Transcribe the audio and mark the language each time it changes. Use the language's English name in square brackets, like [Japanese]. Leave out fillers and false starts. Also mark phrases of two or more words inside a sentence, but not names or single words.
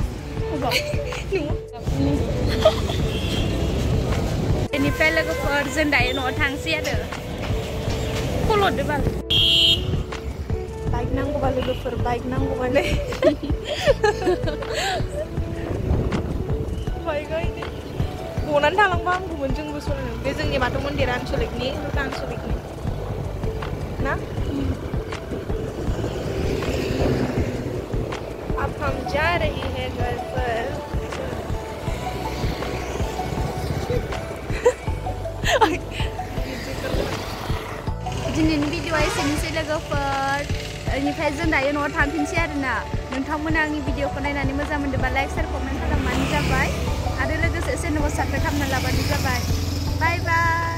[Indonesian] Enggak. [Bodo] Beनिफ्राय लोगोफोर जों दायो न'आव थांसै आरो खल'दो बाल बाइक नांगौबा लोगोफोर बाइक नांगौबालाय बाइकआ इदि गनानै थालांबा हामगौमोन जोंबो सलायनो बे जोंनि बाथौ मन्दिरा आनसलिकनि रौता आनसलिकनि [Hindi] ना अब हम जा रही है घर पर [Bodo] दिनैनि भिडिअआ एसेनोसै लोगोफोर बेनिफ्राय जों दायो न'आव थांफिनसै आरोना नोंथांमोना आंनि भिडिअखौ नायनानै मोजां मोनदोंबा [English] like share comment [Bodo] खालामबानो जाबाय आरो लोगोसे चेनेलखौ साबस्क्राइब खालामना लाबानो जाबाय [English] bye bye